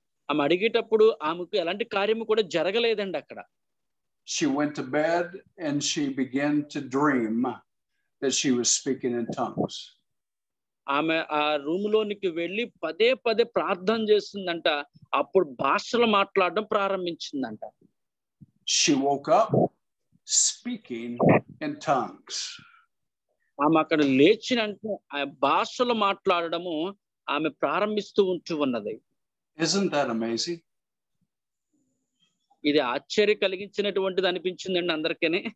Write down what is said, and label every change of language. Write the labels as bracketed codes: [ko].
[te] ఆమె అడిగేటప్పుడు ఆమెకు ఎలాంటి కార్యము కూడా జరగలేదండి అక్కడ. [en] She went to bed and she began to dream that she was speaking in tongues. [te] ఆమె ఆ రూమ్ లోనికి వెళ్ళి పదే ప్రార్థన చేస్తుందంట. అప్పుడు భాషలు మాట్లాడడం ప్రారంభించిందంట. [en] She woke up speaking in tongues. [te] ఆమె అక్కడ లేచినంటే ఆ భాషలు మాట్లాడడము ఆమె ప్రారంభిస్తూ ఉంటూ ఉన్నది. [en] Isn't that amazing? [te] ఇది ఆశ్చర్య కలిగించినటువంటిది అనిపించిందండి అందరికీ.